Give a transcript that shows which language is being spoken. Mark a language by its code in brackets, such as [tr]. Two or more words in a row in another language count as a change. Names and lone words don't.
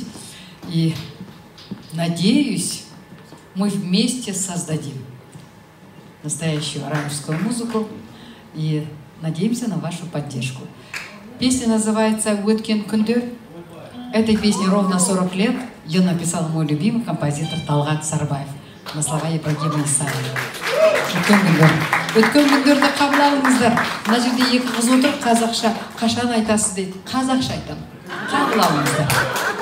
[ru] И надеюсь, мы вместе создадим настоящую арабскую музыку. И надеемся на вашу поддержку. Песня называется «Өткен күндер». Этой песне ровно 40 лет. Ее написал мой любимый композитор Талгат Сарбаев на слова Ибрагима Исаева. «Өткен күндер». [kk] «Өткен күндерді қабыл алыңыздар». Мына жерде екі қыз отыр, қазақша қашан айтасыз дейді. Қазақша айтам. Қабыл алыңыздар.